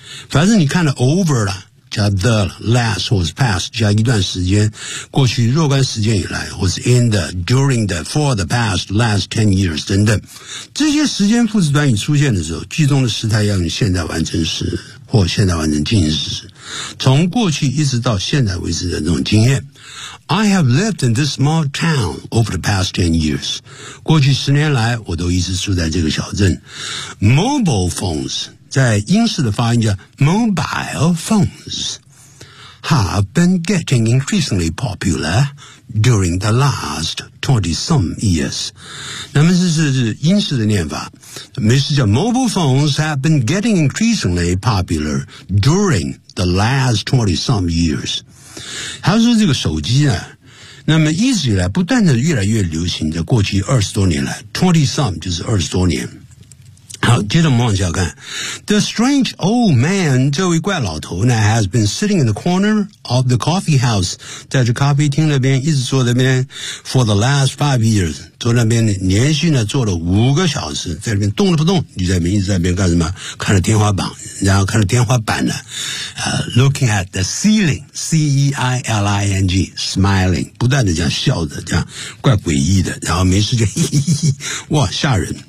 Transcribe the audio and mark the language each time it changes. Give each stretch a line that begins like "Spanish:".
Chinese: 凡是你看了 over 了。加 the, last, 或是 past, 加一段时间过去若干时间以来或是 in the, during the, for the past, last 10 years, 等等。这些时间副词短语出现的时候句中的时态要用现在完成时或现在完成进行时。从过去一直到现在为止的这种经验。
English: I have lived in this small town over the past 10 years.
Chinese: 过去十年来我都一直住在这个小镇。
English: Mobile phones,
Chinese: 在英式的发音叫
English: mobile phones have been getting increasingly popular during the last 20 some years.
Chinese: 那么这是英式的念法，没事叫
English: mobile phones have been getting increasingly popular during the last 20 some years.
Chinese: 还是这个手机呢，那么一直以来不断的越来越流行，在过去二十多年来 20 some 就是二十多年。好，接着我们往下看。
English: The strange old man,
Chinese: 这位怪老头呢
English: has been sitting in the corner of the coffee house,
Chinese: 在这咖啡厅那边一直坐在那边
English: for the last 5 years,
Chinese: 坐在那边连续呢坐了5个小时，在那边动了不动，你在那边一直在那边干什么，看着天花板，然后看着天花板呢、
English: looking at the ceiling,
Chinese: C-E-I-L-I-N-G, smiling, 不断的这样笑着，这样怪诡异的，然后没事就嘿嘿嘿，哇吓人。